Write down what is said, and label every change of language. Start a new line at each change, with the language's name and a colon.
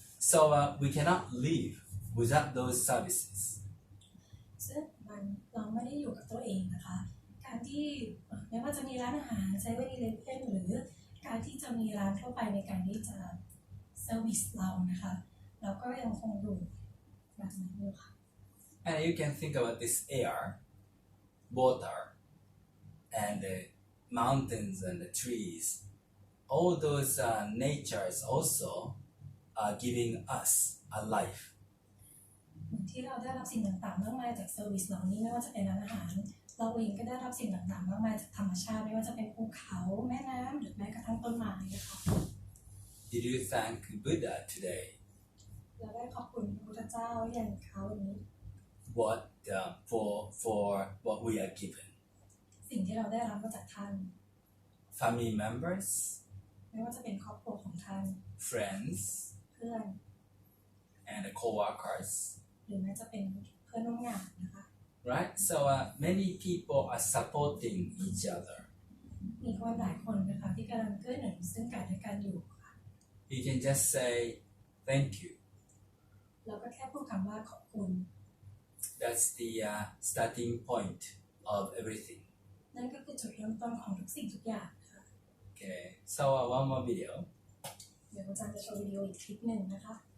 English: So we cannot live without those services.
Thai: ซึ่งเราไม่ได้อยู่กับตัวเองนะคะการที่ไม่ว่าจะมีร้านอาหาร7-Elevenหรือการที่จะมีร้านทั่วไปในการที่จะเซอร์วิสเรานะคะเราก็ยังคงอยู่แบบนั้นอยู่ค่ะ
English: And you can think about this air, water, and the mountains and the trees. All those natures also are giving us a life.
Thai: เหมือนที่เราได้รับสิ่งต่างๆมากมายจากเซอร์วิสเหล่านี้ไม่ว่าจะเป็นร้านอาหารเราเองก็ได้รับสิ่งต่างๆมากมายจากธรรมชาติไม่ว่าจะเป็นภูเขาแม่น้ำหรือแม้กระทั่งต้นไม้นะคะ
English: Did you thank Buddha today?
Thai: เราได้ขอบคุณพระพุทธเจ้าอย่างเขาวันนี้
English: What for what we are given?
Thai: สิ่งที่เราได้รับมาจากท่าน
English: Family members,
Thai: ไม่ว่าจะเป็นครอบครัวของท่าน
English: friends,
Thai: เพื่อน
English: and co-workers.
Thai: หรือแม้จะเป็นเพื่อนร่วมงานนะคะ
English: Right? So many people are supporting each other.
Thai: มีคนหลายคนนะคะที่กำลังเกื้อหนุนซึ่งกันและกันอยู่ค่ะ
English: You can just say thank you.
Thai: เราก็แค่พูดคำว่าขอบคุณ
English: That's the starting point of everything.
Thai: นั่นก็คือจุดเริ่มต้นของทุกสิ่งทุกอย่างค่ะ
English: Okay. So one more video.
Thai: เดี๋ยวอาจารย์จะโชว์วิดีโออีกคลิปหนึ่งนะคะ